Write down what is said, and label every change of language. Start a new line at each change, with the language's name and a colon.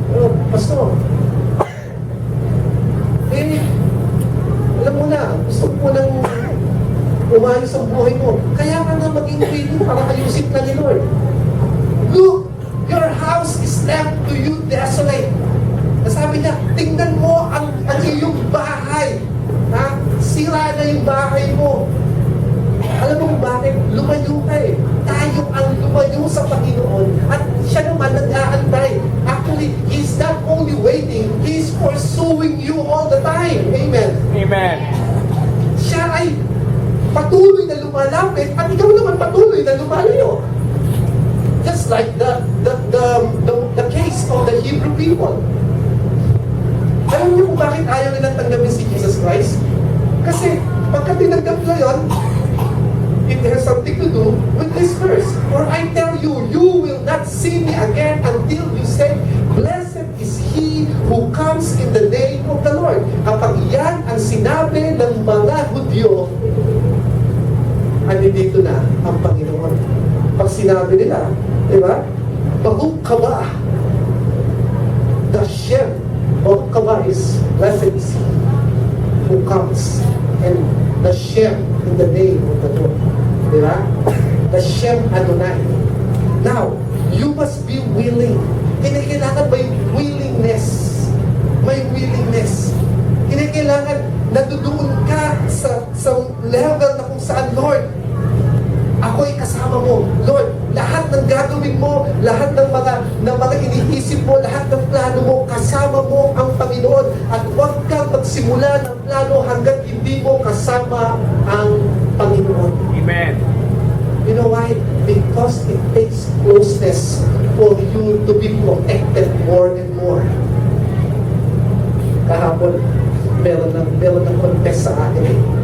Filipino: Oh, Pastor, alam mo na, gusto mo nang umayos ang buhay mo. Kaya ka na maging willing para ayusin ka ni Lord.
English: Look, your house is left to you desolate.
Filipino: Sabi niya, tingnan mo ang iyong bahay. Sira na yung bahay mo. Alam mo bakit? Lumayo ka eh. Tayo ang lumayo sa Panginoon at siya naman nag-aantay.
English: Actually, He's not only waiting, He's pursuing you all the time. Amen. Amen.
Filipino: Siya ay patuloy na lumalapit at ikaw naman patuloy na lumalayo.
English: Just like the case of the Hebrew people.
Filipino: Alam niyo kung bakit ayaw nilang tanggapin si Jesus Christ? Kasi pagka tinanggap nyo yun,
English: it has something to do with this verse. For I tell you, you will not see me again until you say, blessed is he who comes in the name of the Lord.
Filipino: Kapag yan ang sinabi ng mga Hudyo, andito na ang Panginoon. Pag sinabi nila,
Hebrew: Diba? Baruch Haba. The Shem.
English: Baruch Haba is blessed is he who comes. And the Shem in the name of the Lord. Diba? The
Hebrew: Shem Adonai.
English: Now, you must be willing.
Filipino: Kailangan may willingness. May willingness. Kailangan nadudoon ka sa level na kung saan, Lord, ako'y kasama mo. Lord, lahat ng gagawin mo, lahat ng mga iniisip mo, lahat ng plano mo, kasama mo ang Panginoon. At huwag kang magsimula ng plano hanggat hindi mo kasama ang Panginoon. Amen.
English: You know why? Because it takes closeness for you to be protected more and more.
Filipino: Kahapon, meron ng confess sa akin eh.